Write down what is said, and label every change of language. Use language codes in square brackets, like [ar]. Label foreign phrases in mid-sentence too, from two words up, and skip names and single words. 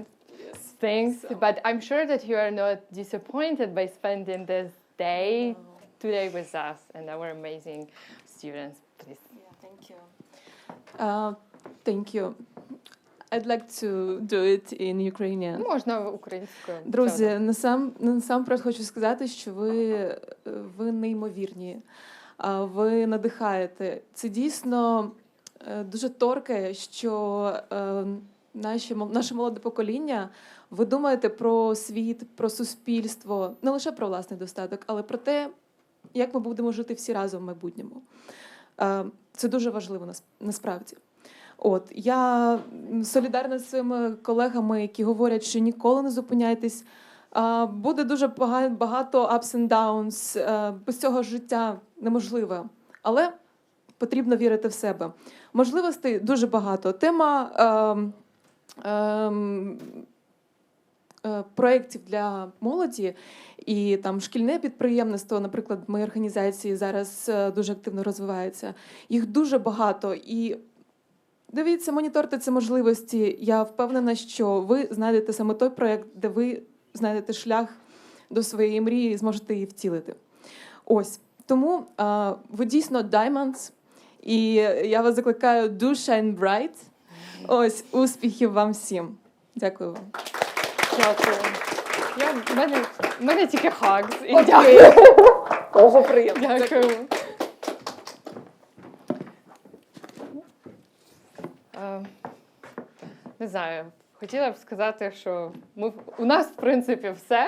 [en] Things, but I'm sure that you are not disappointed by spending this day today with us and our amazing students. Please. Yeah, thank you. Thank you. I'd like to do it in Ukrainian. [uk] Можна українською. Друзі, насамперед хочу сказати, що ви неймовірні. Ви надихаєте. Це дійсно дуже торкає, що наше молоде покоління, ви думаєте про світ, про суспільство, не лише про власний достаток, але про те, як ми будемо жити всі разом в майбутньому. Це дуже важливо насправді. Я солідарна з своїми колегами, які говорять, що ніколи не зупиняйтесь. Буде дуже багато [en] ups and downs, [uk] без цього життя неможливе. Але потрібно вірити в себе. Можливостей дуже багато. Тема проєктів для молоді і там шкільне підприємництво, наприклад, в моїй організації зараз дуже активно розвивається. Їх дуже багато. І дивіться, моніторте ці можливості. Я впевнена, що ви знайдете саме той проєкт, де ви знайдете шлях до своєї мрії і зможете її втілити. Тому ви дійсно diamonds, і я вас закликаю [en] do shine bright. [uk] Успіхів вам всім. Дякую вам. Дякую. В мене тільки hugs. І дякую. Дуже приємно. Дякую. Не знаю, хотіла б сказати, що у нас, в принципі, все.